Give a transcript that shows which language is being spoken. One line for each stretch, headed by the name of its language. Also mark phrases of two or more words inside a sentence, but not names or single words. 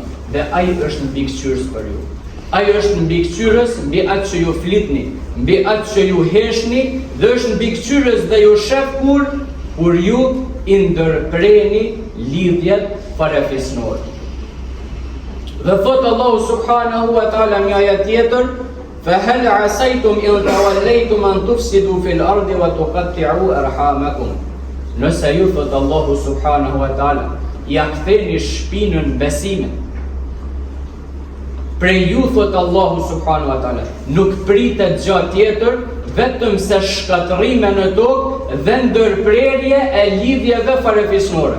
Albanian: Dhe ai është mbikëqyrës për ju. Ai është mbikëqyrës mbi atë që ju flitni, mbi atë që ju heshni, dhe është mbikëqyrës dhe ju shef kur ju i ndërpreni lidhjet farefisnore. Dhe thot Allahu
Arabic: سبحانه وتعالى
Albanian: një ajet tjetër,
Arabic: فهل عسيتم إن توليتم أن تفسدوا في الأرض وتقطعوا أرحامكم.
Albanian: Nëse ju thot Allahu
Arabic: سبحانه وتعالى,
Albanian: ja ktheni shpinën besimin. Prej ju thot Allahu
Arabic: سبحانه وتعالى,
Albanian: nuk pritet gjë tjetër vetëm se shkatërrime në tokë dhe ndërprerje e lidhjeve farefisnore.